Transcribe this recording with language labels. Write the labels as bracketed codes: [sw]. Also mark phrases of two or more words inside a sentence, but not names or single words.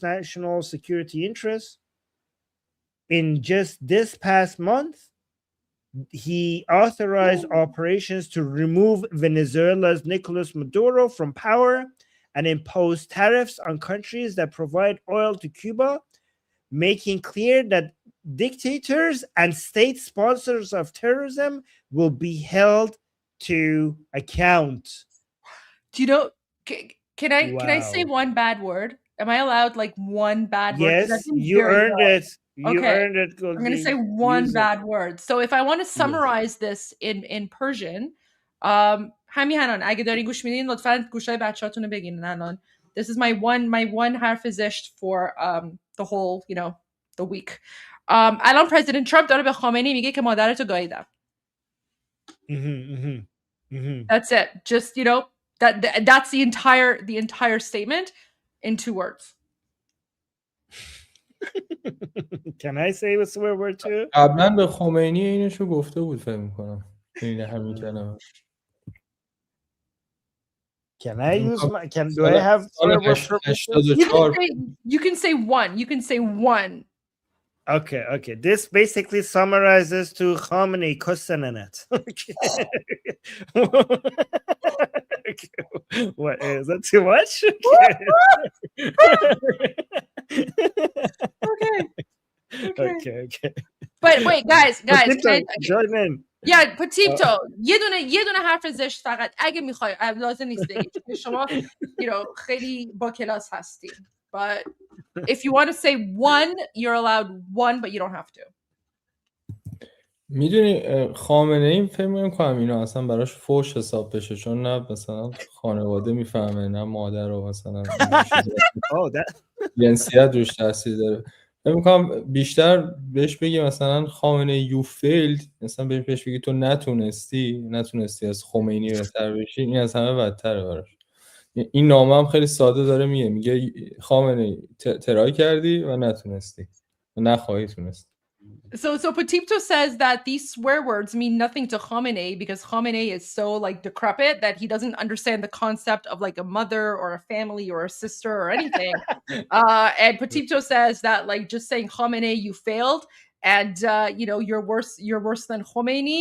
[en] national security interests. In just this past month, he authorized operations to remove Venezuela's Nicolas Maduro from power and impose tariffs on countries that provide oil to Cuba, making clear that dictators and state sponsors of terrorism will be held to account. Do you know? Can I say one bad word? Am I allowed like one bad word? Yes, you earned it. You Okay. earned it, Goldie. I'm going to say one bad word. So if I want to summarize this in Persian, [fa] همین الان اگه داری گوش میدین لطفاً گوشای بچه‌هاتون رو بگیرین الان. [en] This is my one [fa] حرف زشت [en] for the whole, the week. [fa] الان President Trump داره به خامنه‌ای میگه که مادرتو گاییدم. [en] That's it. Just, that's the entire statement in 2 words. Can I say a swear word too? [fa] قبلا به خمینی اینشو گفته بود فکر می‌کنم. این همین کلمه. [en] Can I use do I have swear word? You can say one. You can say one. Okay. This basically summarizes to Khamenei Kosenenet. Okay. What is that too much? Okay. But wait, guys, join in. Yeah, Petito, [fa] یه دونه حرف زشت فقط اگه میخوای لازم نیست بگی شما خیلی با کلاس هستی. [en] But if you want to say one, you're allowed one, but you don't have to. [fa] میدونی خامنه این فکر می‌کنم اینا اصلا براش فوش حساب بشه چون نه مثلا خانواده میفهمه نه مادر و مثلا جنسیت روش تاثیر داره. فکر می‌کنم بیشتر بهش بگی مثلا خامنه [en] you failed, [fa] مثلا بهش بگی تو نتونستی از خمینی بهتر بشی، این از همه بدتره براش. این نامه هم خیلی ساده داره میگه خامنه ترای کردی و نتونستی و نخواهی تونست. [en] So Petito says that these swear words mean nothing to Khamenei because Khamenei is so like decrepit that he doesn't understand the concept of like a mother or a family or a sister or anything. And Petito says that like just saying Khamenei, you failed, and you're worse than Khomeini.